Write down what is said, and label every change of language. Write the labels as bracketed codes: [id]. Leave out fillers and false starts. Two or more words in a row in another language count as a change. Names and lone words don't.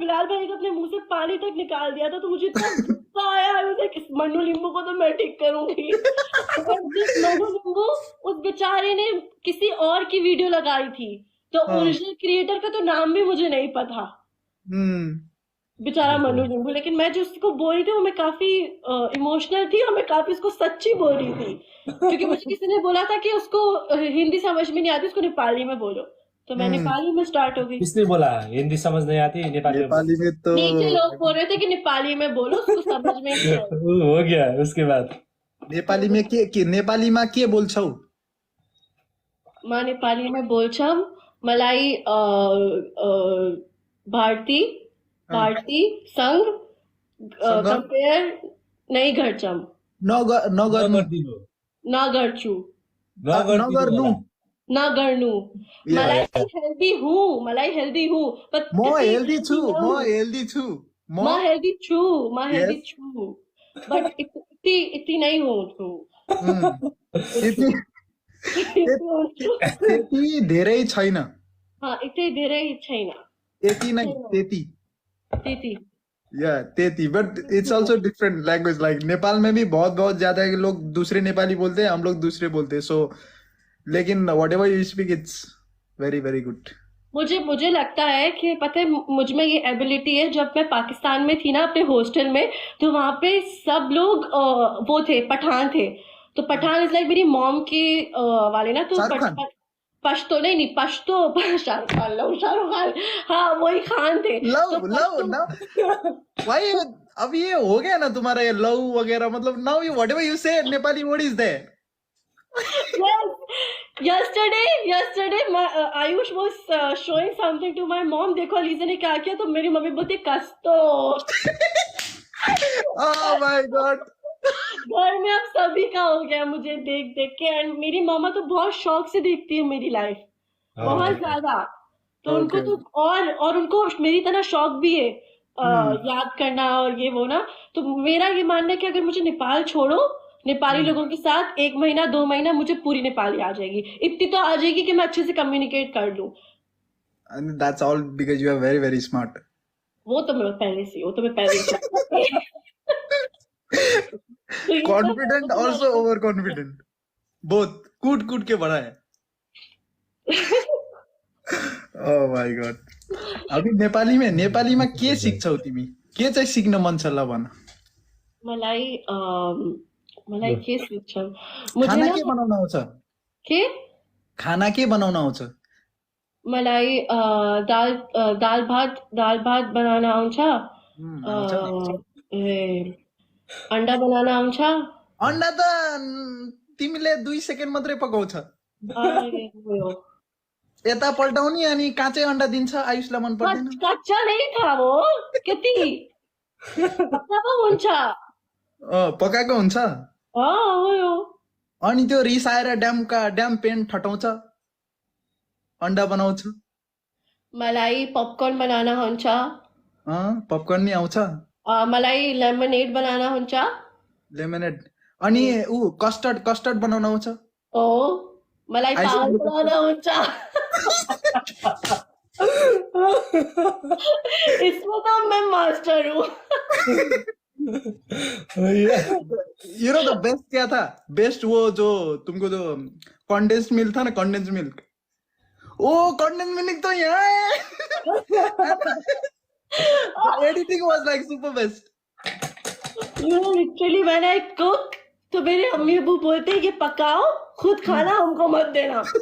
[hi] बिलाल भाई ने अपने मुंह से पानी तक निकाल दिया था तो मुझे इतना गुस्सा आया [en] I was like [hi] इस मन्नू लिंबू को तो मैं ठीक करूंगी और जिस मन्नू लिंबू उस बेचारे ने किसी और की वीडियो लगाई थी तो [en] original creator [hi] का तो नाम भी मुझे नहीं पता बेचारा मनु लिंबू लेकिन मैं जो उसको बोल रही थी वो मैं काफी इमोशनल थी और मैं काफी उसको सच्ची बोल रही थी क्योंकि मुझे किसी ने बोला था कि उसको हिंदी समझ में नहीं आती उसको नेपाली में बोलो तो मैं नेपाली में स्टार्ट हो गई किसने बोला हिंदी समझ नहीं आती नेपाली में तो नीचे लोग बोल रहे थे कि नेपाली में बोलो उसको समझ में नहीं आती हो गया उसके बाद नेपाली में [ne] नेपालीमा के बोल्छौ म [hi] नेपाली में [ne] बोल्छम मलाई भारती संग कंपेयर नहीं गर्छम नगर्छु नगर्नु मलाई हेल्दी हूँ म हेल्दी छु [hi] बट इतनी नहीं हूँ [ne] त्यति धेरै छैन हाँ इतनी धेरै छैन त्यति नै त्यति [hi] त्यति [en] But it's also different language like [hi] नेपाल में भी बहुत ज्यादा लोग दूसरे नेपाली बोलते हैं हम लोग दूसरे बोलते हैं सो लेकिन [en] whatever you speak it's very very good [hi] मुझे लगता है कि पता है मुझ में ये एबिलिटी है जब मैं पाकिस्तान में थी ना अपने हॉस्टल में तो वहां पे सब लोग वो थे पठान थे तो [en] Pathan is like [hi] मेरी मॉम के वाले ना तो पश्तो नहीं पश्तो शाहरुख खान हाँ वही खान थे भाई अब ये हो गया ना तुम्हारा ये लव वगैरह मतलब [en] now you whatever you say Nepali word is there Yes. Yesterday, Ayush was showing something to my mom. [hi] देखो अलीजा ने क्या किया, तो मेरी मम्मी बोलती कस्तो। [en] Oh my God. [hi] घर में अब सभी का हो गया मुझे देख देख के, एंड मेरी मामा तो बहुत शौक से देखती है मेरी लाइफ, बहुत ज्यादा। तो उनको तो और उनको मेरी तरह शौक भी है याद करना और ये वो ना। तो मेरा ये मानना है कि अगर मुझे नेपाल छोड़ो, नेपाली लोगों के साथ 1 महीना 2 महीना मुझे पूरी नेपाली आ जाएगी, इतनी तो आ जाएगी कि मैं अच्छे से कम्युनिकेट कर लूं। [en] And that's all because you are very, very smart. [hi] वो तो मैं पहले से [en] Confident, also overconfident. Both. [hi] कूट के बड़ा है। [en] Oh my God. [ne] अभी नेपाली में के सिक्छौ तिमी? के चाहिँ सिक्न मन छ ल भन। मलाई के सिक्छौ? [hi] मुझे खाना ना [ne] के बनाउन आउँछ? के खाना के बनाउन आउँछ? मलाई दाल भात बनाना आउँछ, अंडा बनाना आउँछ। अन्डा त तिमीले 2 सेकेन्ड मात्रै पकाउँछ। यता पल्टाउने अनि काँचै अन्डा दिन्छ, आयुषलाई मन पर्दैन। [hi] कच्चा नहीं था वो, कितनी पक्का [ne] पो हुन्छ। पकाएको हुन्छ। अनि त्यो रिसाएर ड्याम पेन ठटाउँछ, अन्डा बनाउँछ। मलाई पॉपकॉर्न बनाना हुन्छ। पपकर्न नि आउँछ। मलाई लेमनेड बनाना हुन्छ। लेमनेड अनि कस्टर्ड बनाउन आउँछ। मलाई पागल बनाना हुन्छ। [hi] इसमें तो मैं मास्टर हूँ। [en] You know the best [hi] क्या था? बेस्ट वो जो तुमको जो [en] condensed milk [hi] था ना, [en] condensed milk, condensed milk [hi] तो यहाँ है। [en] Editing was like super best. You know, literally when I cook, [hi] तो मेरे अम्मी अबू बोलते हैं कि पकाओ, खुद खाना, हमको मत देना।